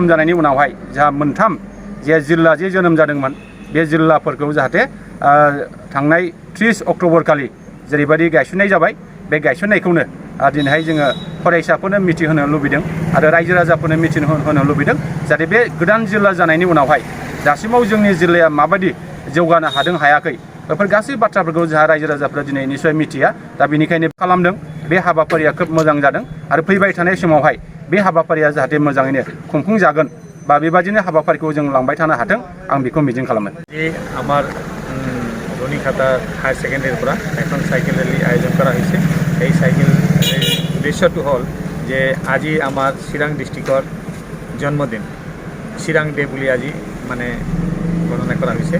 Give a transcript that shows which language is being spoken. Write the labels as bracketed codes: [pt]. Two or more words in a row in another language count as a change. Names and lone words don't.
[brx] जानायनि उनावहाय जोंहा मोनथाम जे जिल्ला जे जोनोम जादोंमोन, बे जिल्लाफोरखौ जाहाथे थांनाय 30 अक्ट'बर खालि जेरैबायदि गायसननाय जाबाय, बे गायसननायखौनो दिनैहाय जोङो फरायसाफोरनो मिथिहोनो लुबैदों आरो रायजो राजाफोरनो मिथिहोनो लुबैदों जाहाथे बे गोदान जिल्ला जानायनि उनावहाय दासिमाव जोंनि जिल्लाया माबायदि जौगानो हादों हायाखै, बेफोर गासै बाथ्राफोरखौ जोंहा रायजो राजाफ्रा दिनै निसय मिथिया। दा बेनिखायनो खालामदों। बे हाबाफारिया खोब मोजां जादों आरो फैबाय थानाय समावहाय बे हाबाफारिया जाहाथे मोजाङैनो खुंफुंजागोन बा बेबादिनो हाबाफारिखौ जों लांबाय थानो हाथों, आं बेखौ मिजिं खालामो। [as] আমার রুনিকাটা হায়ার সেকেন্ডারির পৰা এখন সাইকেল ৰেলী আয়োজন কৰা হৈছে। এই সাইকেল উদ্দেশ্যটো হ'ল যে আজি আমাৰ চিৰাং ডিষ্ট্ৰিক্টৰ জন্মদিন, চিৰাং ডে বুলি আজি মানে গণনা কৰা হৈছে।